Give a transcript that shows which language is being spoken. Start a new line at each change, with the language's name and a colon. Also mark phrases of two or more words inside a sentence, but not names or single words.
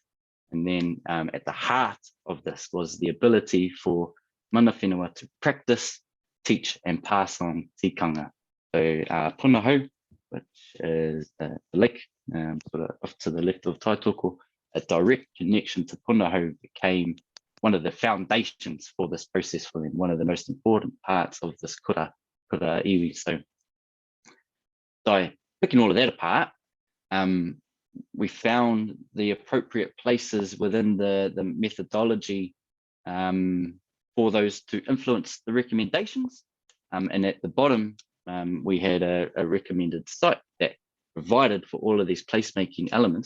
English: And then at the heart of this was the ability for
Māori: Mana Whenua
English: to practice, teach, and pass on tikanga. So Punahou, which is the lake sort of off to the left of Taitoko, a direct connection to Punahou became one of the foundations for this process for them, one of the most important parts of this
Māori: kura iwi.
English: So by picking all of that apart, we found the appropriate places within the methodology for those to influence the recommendations. And at the bottom, we had a recommended site that provided for all of these placemaking elements.